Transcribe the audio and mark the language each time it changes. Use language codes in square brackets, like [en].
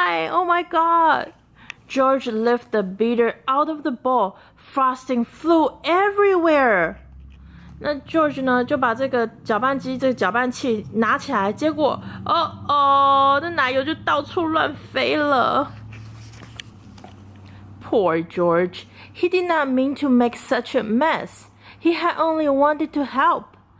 [en] Oh my God!George lifted the beater out of the bowl. Frosting flew everywhere. [zh] 那 George 呢，就把这个搅拌机、这个搅拌器拿起来，结果这奶油就到处乱飞了。 [en] Poor George. He did not mean to make such a mess. He had only wanted to help.